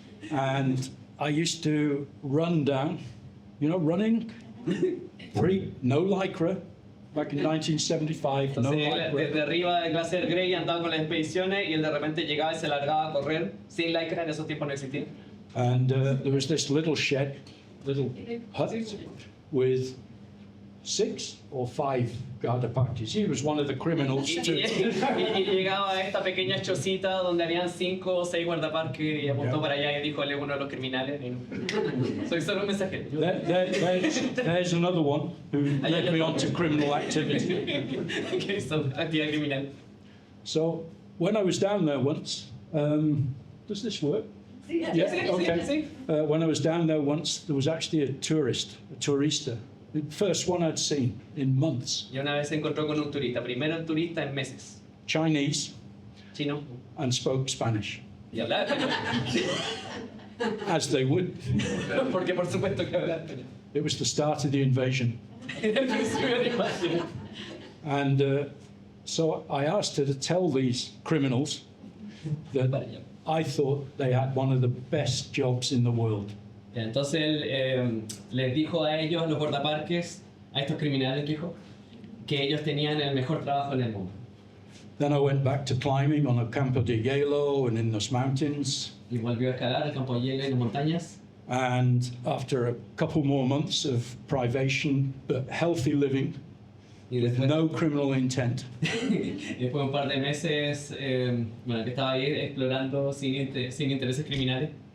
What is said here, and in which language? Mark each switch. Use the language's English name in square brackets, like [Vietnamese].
[English] And I used to run down, you know, running, no lycra, back in 1975, no [Spanish] Entonces, [English] lycra. [Spanish] desde arriba de Glacier Grey andaba con las expediciones y él de repente llegaba y se largaba a correr sin lycra, en esos tiempos no existía. [English] And there was this little shed, little hut with 6 or 5 guardaparques. He was one of the criminals [Spanish] Y [English] too. [Spanish] llegaba a esta pequeña chocita donde habían 5 o 6 guardaparques y apuntó [English] Yeah. [Spanish] para allá y dijo, él es uno de los criminales. Soy solo un mensajero. [English] There's another one who led me on to criminal activity. [Spanish] Que hizo actividad criminal. [English] So when I was down there once, does this work? Yeah, [Spanish] sí, [English] okay. [Spanish] sí. [English] When I was down there once, there was actually a tourista, the first one I'd seen in months, [Spanish] Y una vez se encontró con un turista, primero un turista en meses, [English] Chinese, [Spanish] chino, [English] and spoke Spanish, [Spanish] y hablaba español. [English] as they would. [Spanish] Porque por supuesto que hablaba español. [English] It was the start of the invasion. [Spanish] Era el principio de la invasión. [English] And so I asked her to tell these criminals that I thought they had one of the best jobs in the world. [Spanish] Entonces él les dijo a ellos, a los guardaparques, a estos criminales, dijo, que ellos tenían el mejor trabajo en el mundo. [English] Then I went back to climbing on a Campo de Hielo and in those mountains. [Spanish] Y volvió a escalar el campo de hielo y las montañas. [English] And after a couple more months of privation but healthy living, [Spanish] Y [English] with [Spanish] después, [English] no criminal intent, [Spanish] y después de un par de meses, bueno, que estaba ahí explorando sin intereses criminales.